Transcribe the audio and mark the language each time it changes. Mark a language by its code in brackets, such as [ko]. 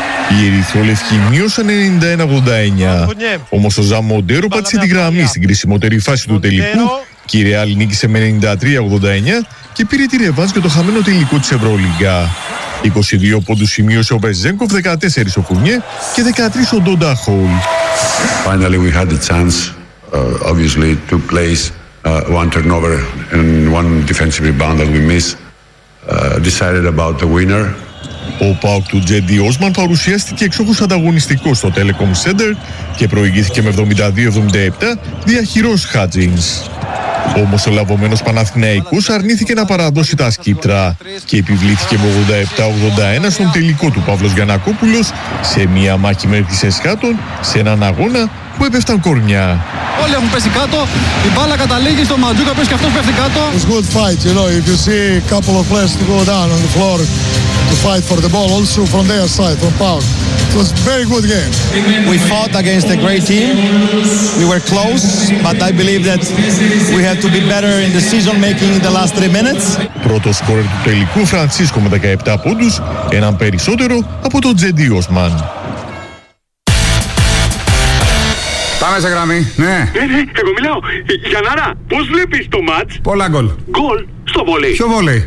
[el] Οι Ερυθρόλευκοι μείωσαν 91-89. Όμως ο Ζαμοντέρο πάτησε τη γραμμή στην κρισιμότερη φάση του τελικού και η Ρεάλ νίκησε με 93-89 και πήρε τη ρεβάνς για το χαμένο τελικό της Ευρωλίγκα. 22 πόντους σημείωσε ο Βεζένκοφ, 14 ο Φουρνιέ και 13 ο Ντόντα Χολ. [en] Finally we had the chance, obviously to place one turnover and one defensive rebound that we missed, decided about the winner. [el] Ο ΠΑΟΚ του Τζέντι Όσμαν παρουσιάστηκε εξόχως ανταγωνιστικός στο Telecom Center και προηγήθηκε με 72-77 διαχειρός Χάτζινς. Όμως ο λαβωμένος Παναθηναϊκός αρνήθηκε να παραδώσει τα σκύπτρα και επιβλήθηκε με 87-81 στον τελικό του Παύλος Γιαννακόπουλος σε μία μάχη μέχρι τις εσχάτων σε έναν αγώνα που έπεφταν κορμιά. Όλοι έχουν πέσει κάτω, η μπάλα καταλήγει στο Μαντζούκα, πες και αυτός πέφτει κάτω. [en] It's good fight, you know, if you see a couple of players to go down on the floor to fight for the ball, also from their side, from power. It was a very good game. We fought against a great team, we were close, but I believe that we had to be better in decision making in the last 3 minutes. [el] Πρώτο σκόρερ του τελικού, Φρανσίσκο με 17 πόντους, έναν περισσότερο από τον Τζέντι Όσμαν. Πάμε σε γραμμή, ναι. Ναι, εγώ μιλάω. Γιαννάρα, πώς βλέπεις το ματς? Πολλά γκολ. Γκολ στο βολέι. Ποιο βολέι?